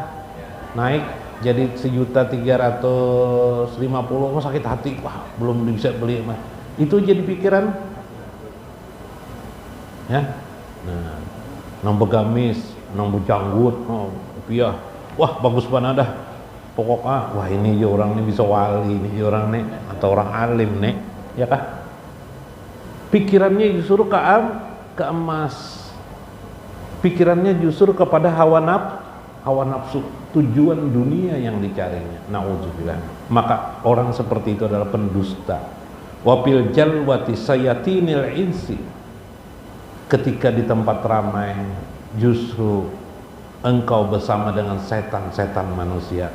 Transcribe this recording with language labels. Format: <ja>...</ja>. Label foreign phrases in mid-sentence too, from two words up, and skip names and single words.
<id>Naik jadi 1.350.000, mau sakit hati, wah belum bisa beli emas. Itu jadi pikiran ya.</id> <bjn>Nah, nang begamis, nang bejanggut, oh rupiah, wah bagus banget dah pokoknya, wah ini orang ini bisa wali, ini orang nih atau orang alim nih,</bjn> <id>ya kah? Pikirannya justru ke emas, pikirannya justru kepada hawa nafsu, tujuan dunia yang dicarinya. Nauzubillah. Maka orang seperti itu adalah pendusta.</id> <ar>وفي الجلوة شياطين الإنس,</ar> <id>ketika di tempat ramai justru engkau bersama dengan setan-setan manusia.</id>